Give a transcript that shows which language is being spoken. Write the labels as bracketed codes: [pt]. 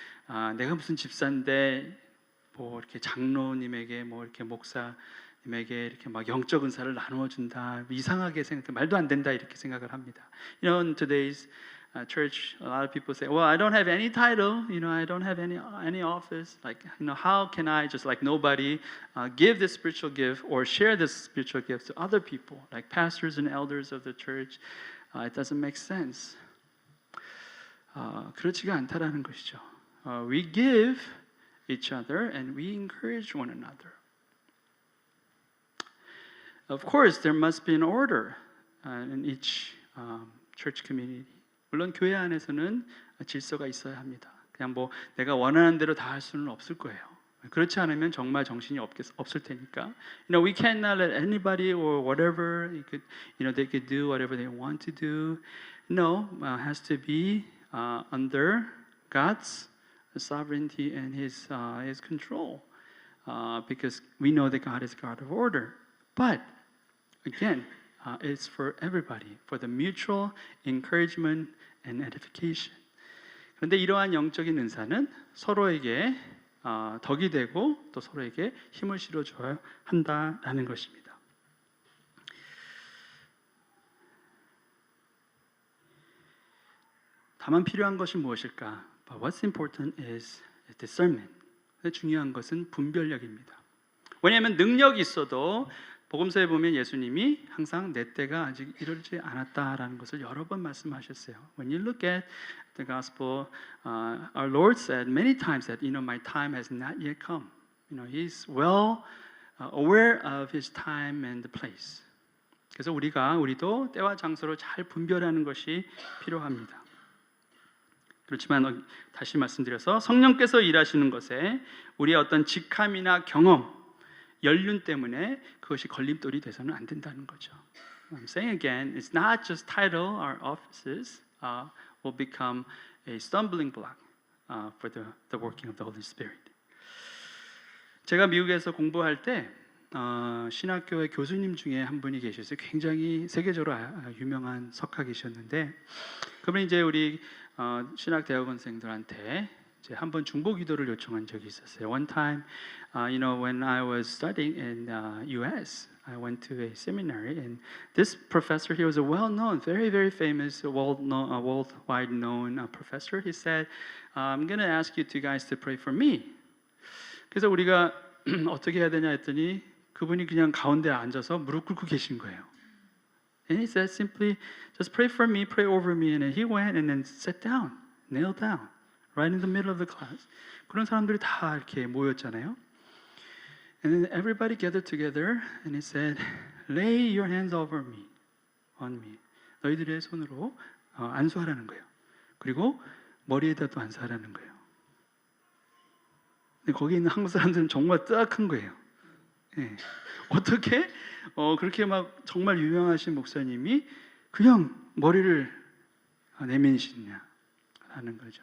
[ko] 내가 무슨 집사인데 뭐 이렇게 장로님에게 뭐 이렇게 목사님에게 이렇게 막 영적 은사를 나누어 준다, 이상하게 생각, 말도 안 된다 이렇게 생각을 합니다. [en] You know, in today's church, a lot of people say, "Well, I don't have any title. You know, I don't have any office. Like, you know, how can I just like nobody give this spiritual gift or share this spiritual gift to other people, like pastors and elders of the church? It doesn't make sense." [ko] 그렇지가 않다라는 것이죠. [en] We give each other and we encourage one another. Of course, there must be an order in each church community. [ko] 물론 교회 안에서는 질서가 있어야 합니다. 그냥 뭐 내가 원하는 대로 다 할 수는 없을 거예요. 그렇지 않으면 정말 정신이 없을 테니까. [en] You know, we cannot let anybody or whatever they could do whatever they want to do. No, has to be under God's sovereignty and His control, because we know that God is God of order. But again, it's for everybody, for the mutual encouragement and edification. [ko] 그런데 이러한 영적인 은사는 서로에게 덕이 되고 또 서로에게 힘을 실어줘야 한다라는 것입니다. 다만 필요한 것이 무엇일까? [en] But what's important is discernment. [ko] 중요한 것은 분별력입니다. 왜냐하면 능력이 있어도 복음서에 보면 예수님이 항상 내 때가 아직 이르지 않았다라는 것을 여러 번 말씀하셨어요. [en] When you look at the gospel, our Lord said many times that my time has not yet come. He's well aware of His time and the place. [ko] 그래서 우리도 때와 장소를 잘 분별하는 것이 필요합니다. 그렇지만 다시 말씀드려서 성령께서 일하시는 것에 우리의 어떤 직함이나 경험, 연륜 때문에 그것이 걸림돌이 돼서는 안 된다는 거죠. [en] I'm saying again, it's not just title or offices will become a stumbling block for the working of the Holy Spirit. [ko] 제가 미국에서 공부할 때 신학교의 교수님 중에 한 분이 계셨어요. 굉장히 세계적으로 유명한 석학이셨는데 그분이 이제 우리 신학 대학원생들한테 이제 한번 중보 기도를 요청한 적이 있었어요. [en] One time, when I was studying in U.S., I went to a seminary, and this professor, he was a well-known, very, very famous, worldwide known professor. He said, "I'm going to ask you two guys to pray for me." [ko] 그래서 우리가 어떻게 해야 되냐 했더니 그분이 그냥 가운데 앉아서 무릎 꿇고 계신 거예요. [en] And he said simply, "Just pray for me, pray over me." And he went and then sat down, knelt down, right in the middle of the class. [ko] 그런 사람들이 다 이렇게 모였잖아요. [en] And then everybody gathered together, and he said, "Lay your hands over me, on me." [ko] 너희들의 손으로 안수하라는 거예요. 그리고 머리에다도 안수하라는 거예요. 근데 거기 있는 한국 사람들은 정말 뜨악한 거예요. 네. 어떻게 그렇게 막 정말 유명하신 목사님이 그냥 머리를 내미시냐 하는 거죠.